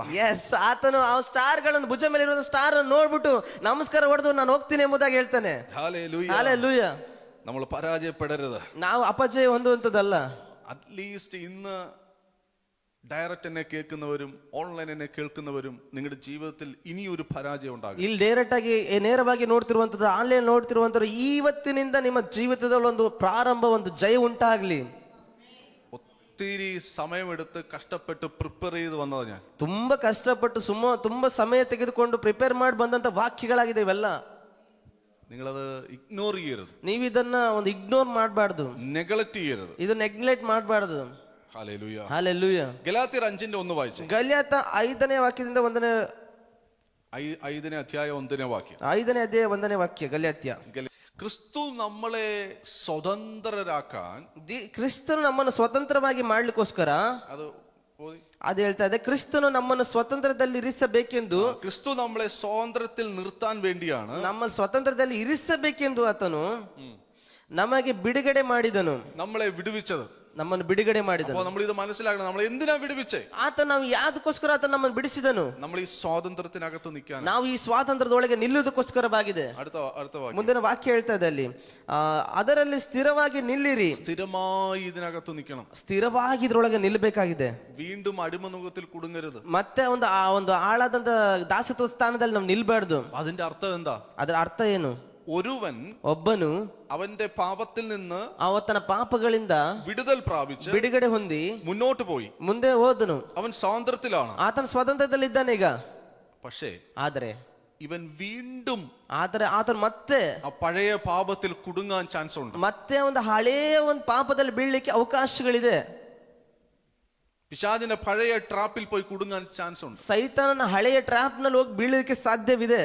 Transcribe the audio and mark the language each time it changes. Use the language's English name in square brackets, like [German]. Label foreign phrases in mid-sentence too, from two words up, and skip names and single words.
[Kannada] ಎಸ್, ಆತನು ಆ ಸ್ಟಾರ್ ಗಳನ್ನು ಭುಜ ಮೇಲೆ ಇರುವ ಸ್ಟಾರ್ ನೋಡ್ಬಿಟ್ಟು ನಮಸ್ಕಾರ ಹೊಡೆದು ನಾನು ಹೋಗ್ತೀನಿ ಎಂಬುದಾಗಿ ಹೇಳ್ತಾನೆ. [Malayalam] ഹല്ലേലൂയ. [Kannada] ಹಲ್ಲೆಲೂಯಾ. [Malayalam] നമ്മൾ പരാജയപ്പെടരുത്. [Kannada] ನಾವು ಅಪಜಯ ಹೊಂದುವಂಥದ್ದಲ್ಲ. [Malayalam] അറ്റ്ലീസ്റ്റ് ഇന്ന് ഡയറക്റ്റ് എന്നെ കേൾക്കുന്നവരും ഓൺലൈൻ എന്നെ കേൾക്കുന്നവരും നിങ്ങളുടെ ജീവിതത്തിൽ ഇനിയൊരു പരാജയം ഉണ്ടാകും. [Kannada] ಇಲ್ಲಿ ಡೈರೆಕ್ಟ್ ಆಗಿ ನೇರವಾಗಿ ನೋಡ್ತಿರುವಂತದ್ದು, ಆನ್ಲೈನ್ ನೋಡ್ತಿರುವಂತದ್ದು, ಇವತ್ತಿನಿಂದ ನಿಮ್ಮ ಜೀವಿತದಲ್ಲಿ ಒಂದು ಪ್ರಾರಂಭ, ಒಂದು ಜಯ ಉಂಟಾಗ್ಲಿ. [Malayalam] ഒത്തിരി സമയമെടുത്ത് കഷ്ടപ്പെട്ട് പ്രിപ്പയർ ചെയ്ത് വന്നത് ഞാൻ. [Kannada] ತುಂಬಾ ಕಷ್ಟಪಟ್ಟು ತುಂಬಾ ಸಮಯ ತೆಗೆದುಕೊಂಡು ಪ್ರಿಪೇರ್ ಮಾಡಿ ಬಂದಂತ ವಾಕ್ಯಗಳಾಗಿದೆ ಇವೆಲ್ಲ. [Malayalam] നിങ്ങളത് ഇഗ്നോർ ചെയ്യരുത്. [Kannada] ನೀವು ಇದನ್ನ ಒಂದು ಇಗ್ನೋರ್ ಮಾಡಬಾರ್ದು, [Malayalam] നെഗ്ലക്ട് ചെയ്യരുത്. [Kannada] ಇದು ನೆಗ್ಲೆಕ್ಟ್ ಮಾಡಬಾರ್ದು. [Malayalam] ഹല്ലേലൂയ. [Kannada] ಹಲ್ಲೆಲೂಯಾ. [Malayalam] ഗലാത്യർ 5:1 വായിച്ചു. [Kannada] ಗಲಾತ್ಯ 5ನೇ ವಾಕ್ಯದಿಂದ 1ನೇ 5ನೇ ಅಧ್ಯಾಯ 1ನೇ ವಾಕ್ಯ. 5ನೇ ಅಧ್ಯಾಯ 1ನೇ ವಾಕ್ಯ ಗಲಾತ್ಯ. [Malayalam] ക്രിസ്തു നമ്മളെ സ്വതന്ത്രരാക്കാൻ, [Kannada] ಕ್ರಿಸ್ತನು ನಮ್ಮನ್ನು ಸ್ವತಂತ್ರವಾಗಿ ಮಾಡ್ಲಿಕ್ಕೋಸ್ಕರ, [Malayalam] അത് ഓതി. [Kannada] ಅದು ಹೇಳ್ತಾ ಇದೆ, ಕ್ರಿಸ್ತನು ನಮ್ಮನ್ನು ಸ್ವತಂತ್ರದಲ್ಲಿ ಇರಿಸಬೇಕೆಂದು, [Malayalam] ക്രിസ്തു നമ്മളെ സ്വാതന്ത്ര്യത്തിൽ നിർത്താൻ വേണ്ടിയാണ് [Kannada] ನಮ್ಮ ಸ್ವತಂತ್ರದಲ್ಲಿ ಇರಿಸಬೇಕೆಂದು ಆತನು ನಮಗೆ ಬಿಡುಗಡೆ ಮಾಡಿದನು. [Malayalam] നമ്മളെ വിടുവിച്ചത്, [Kannada] ನಮ್ಮನ್ನು ಬಿಡುಗಡೆ ಮಾಡಿದನು. [Malayalam] അപ്പോൾ നമ്മൾ ഇത് മനസ്സിലാക്കണം. നമ്മൾ എന്തിനാ വിടുവിച്ചേ? [Kannada] ಆತ ನಾವು ಯಾವ್ದಕ್ಕೋಸ್ಕರ ಆತ ನಮ್ಮನ್ನು ಬಿಡಿಸಿದನು? [Malayalam] നമ്മൾ ഈ സ്വാതന്ത്ര്യത്തിനകത്ത് നിൽക്കാൻ, [Kannada] ನಾವು ಈ ಸ್ವಾತಂತ್ರ್ಯದೊಳಗೆ ನಿಲ್ಲುವುದಕ್ಕೋಸ್ಕರವಾಗಿದೆ. [Malayalam] അടുത്ത വാക്യം. [Kannada] ಮುಂದಿನ ವಾಕ್ಯ ಹೇಳ್ತಾ ಇದೆ ಅಲ್ಲಿ, ಅದರಲ್ಲಿ ಸ್ಥಿರವಾಗಿ ನಿಲ್ಲಿರಿ. [Malayalam] സ്ഥിരമായി ഇതിനകത്ത് നിൽക്കണം. [Kannada] ಸ್ಥಿರವಾಗಿ ಇದ್ರೊಳಗೆ ನಿಲ್ಲಬೇಕಾಗಿದೆ. [Malayalam] വീണ്ടും അടിമനുഖത്തിൽ കുടുങ്ങരുത്. [Kannada] ಮತ್ತೆ ಒಂದು ಆಳಾದಂತ ದಾಸತ್ವ ಸ್ಥಾನದಲ್ಲಿ ನಾವು ನಿಲ್ಬಾರ್ದು. [Malayalam] അതിന്റെ അർത്ഥം എന്താ? [Kannada] ಅದರ ಅರ್ಥ ಏನು? [Malayalam] ഒരുവൻ [Kannada] ಒಬ್ಬನು [Malayalam] അവന്റെ പാപത്തിൽ നിന്ന് [Kannada] ಅವತನ ಪಾಪಗಳಿಂದ [Malayalam] വിടുതൽ പ്രാപിച്ച് [Kannada] ಬಿಡುಗಡೆ ಹೊಂದಿ [Malayalam] മുന്നോട്ട് പോയി. [Kannada] ಮುಂದೆ ಹೋದನು. [Malayalam] അവൻ സ്വാതന്ത്ര്യത്തിലാണ്. [Kannada] ಆತನ ಸ್ವಾತಂತ್ರ್ಯದಲ್ಲಿದ್ದಾನೆ ಈಗ. [Malayalam] പക്ഷേ [Kannada] ಆದರೆ [Malayalam] ഇവൻ വീണ്ടും [Kannada] ಆತನು ಮತ್ತೆ [Malayalam] ആ പഴയ പാപത്തിൽ കുടുങ്ങാൻ ചാൻസ് ഉണ്ട്. [Kannada] ಮತ್ತೆ ಒಂದು ಹಳೆಯ ಒಂದು ಪಾಪದಲ್ಲಿ ಬೀಳಲಿಕ್ಕೆ ಅವಕಾಶಗಳಿದೆ. [Malayalam] പിശാചിന്റെ പഴയ ട്രാപ്പിൽ പോയി കുടുങ്ങാൻ ചാൻസ് ഉണ്ട്. [Kannada] ಸೈತಾನನ ಹಳೆಯ ಟ್ರಾಪ್ ನಲ್ಲಿ ಹೋಗಿ ಬೀಳಲಿಕ್ಕೆ ಸಾಧ್ಯವಿದೆ.